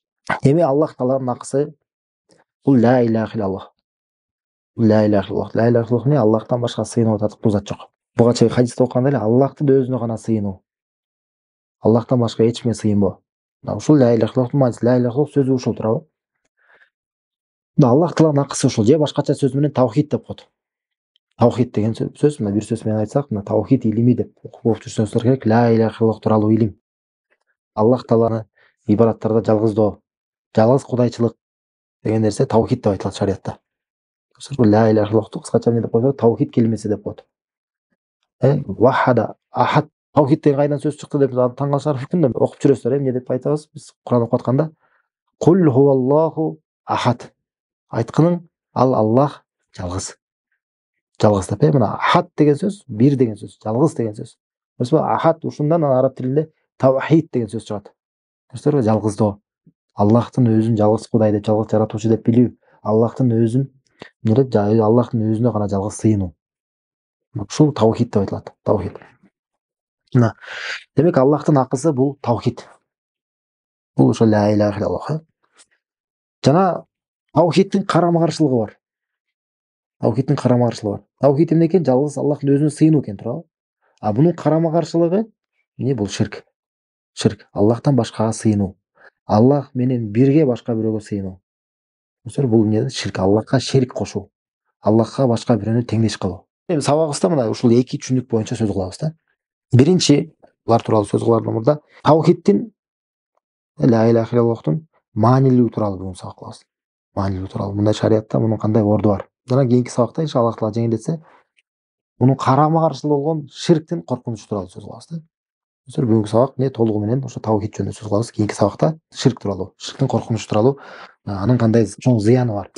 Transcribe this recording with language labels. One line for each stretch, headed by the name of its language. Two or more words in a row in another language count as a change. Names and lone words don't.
Kyrgyz: Эми Аллах Тааланын акысы бул
Arabic: لا إله إلا الله. لا إله إلا الله. لا إله إلا الله эмне?
Kyrgyz: Аллахтан башка сыйынып ататтык зат жок. Буга чейин хадисте окуганда эле Аллахтын өзүнө гана сыйынуу. Аллахтан башка эч кимге сыйынбоо. Мына ушул
Arabic: لا إله إلا الله
Kyrgyz: мааниси.
Arabic: لا إله إلا الله
Kyrgyz: сөзү ушул туурабы? Мына Аллах Тааланын акысы ушул. Же башкача сөз менен тавхид деп коет. Тавхид деген сөз, мына бир сөз менен айтсак, мына тавхид илими деп окуп жүрсөңүздөр керек.
Arabic: لا إله إلا الله
Kyrgyz: тууралуу илим. Аллах Тааланы ибадаттарда жалгыздоо, жалгыз кудайчылык деген нерсе тавхид деп айтылат шариатта.
Arabic: لا إله إلا الله
Kyrgyz: кыскача эмне деп коет? Тавхид келимеси деп коет.
Arabic: وحد، أحد.
Kyrgyz: Тавхид деген кайдан сөз чыкты деп таң калышары мүмкүн да окуп жүрөсүздөр. Эмне деп айтабыз? Биз Кур'ан окуп атканда
Arabic: قل هو الله أحد.
Kyrgyz: Айткының ал Аллах жалгыз. Жалгыз деп. Мына ахад деген сөз, бир деген сөз, жалгыз деген сөз. Ахад ушундан араб тилинде тавхид деген сөз чыгат. Көрсөтөрбү? Жалгыздоо. Аллахтын өзүн жалгыз кудай деп, жалгыз жаратуучу деп билүү. Аллахтын өзүн эмне деп? Аллахтын өзүнө гана жалгыз сыйынуу. Ушул тавхид деп айтылат. Тавхид. Мына демек Аллахтын акысы бул тавхид. Бул ошо
Arabic: لا إله إلا الله.
Kyrgyz: Жана тавхидтин карама-каршылыгы бар. Тавхидтин карама-каршылыгы бар. Тавхид эмне экен? Жалгыз Аллахтын өзүнө сыйынуу экен, туурабы? А бунун карама-каршылыгы эмне? Бул ширк. Ширк. Аллахтан башкага сыйынуу. Аллах менен бирге башка бирөөгө сыйынуу. Бул эмне? Ширк. Аллахка шерик кошуу. Аллахка башка бирөөнү теңдеш кылуу. Эми сабагыбызда мына ушул эки түшүнүк боюнча сөз кылабыз да. Биринчи, булар тууралуу сөз кылардан мурда тавхидтин
Arabic: لا إله إلا الله
Kyrgyz: маанилүүлүгү тууралуу бүгүн сабак кылабыз. Маанилүүлүгү тууралуу. Мындай шариатта мунун кандай орду бар. Жана кийинки сабакта иншаллах Таала жеңилдетсе, мунун карама-каршылыгы болгон ширктин коркунучу тууралуу сөз кылабыз да. Бүгүнкү сабак эмне? Толугу менен ошо тавхид жөнүндө сөз кылабыз. Кийинки сабакта ширк тууралуу, ширктин коркунучу тууралуу, анын кандай чоң зыяны бар.